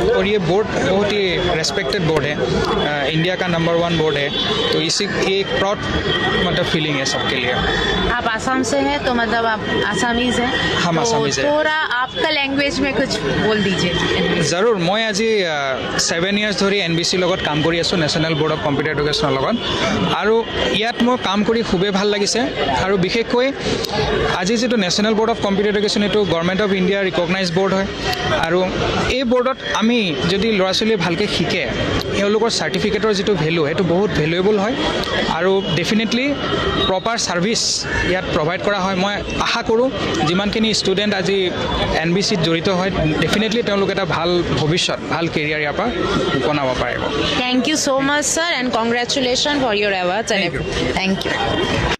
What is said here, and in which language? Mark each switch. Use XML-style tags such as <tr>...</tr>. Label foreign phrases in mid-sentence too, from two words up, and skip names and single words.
<hi>और ये बोर्ड बहुत ही</hi> <en>respected board</en> <hi>है, इंडिया का नंबर 1 बोर्ड है, तो इसी एक प्राउड मतलब फीलिंग है सबके लिए। आप आसाम से हैं, तो मतलब आप आसामीज हैं? हम तो आसामीज हैं। थोड़ा आपका लैंग्वेज में कुछ बोल दीजिए। जरूर, मैं आज 7</hi> <as>ইয়াৰ্ছ ধৰি এনবিচি লগত কাম কৰি আছোঁ, নেশ্যনেল বৰ্ড অফ কম্পিউটাৰ এডুকেশ্যনৰ লগত। আৰু ইয়াত মই কাম কৰি খুবেই ভাল লাগিছে, আৰু বিশেষকৈ আজি যিটো নেশ্যনেল বৰ্ড অফ কম্পিউটাৰ এডুকেশ্যন, এইটো গভৰ্ণমেণ্ট অফ ইণ্ডিয়াৰ</as> <en>recognise board</en> <as>হয়। আৰু এই বৰ্ডত আমি যদি ল'ৰা ছোৱালীয়ে ভালকৈ শিকে, এওঁলোকৰ চাৰ্টিফিকেটৰ যিটো ভেলু সেইটো বহুত ভেলুৱেবল হয়, আৰু</as> <en>definitely proper service</en> <as>ইয়াত প্ৰভাইড কৰা হয়। মই আশা কৰোঁ যিমানখিনি ষ্টুডেণ্ট আজি এনবিচিত জড়িত হয়, ডেফিনেটলি তেওঁলোক এটা ভাল ভৱিষ্যত, ভাল কেৰিয়াৰ ইয়াৰ পৰা বনাব পাৰিব।</as> <en>Thank you so much, sir, and congratulations for your awards and everything. Thank you.</en>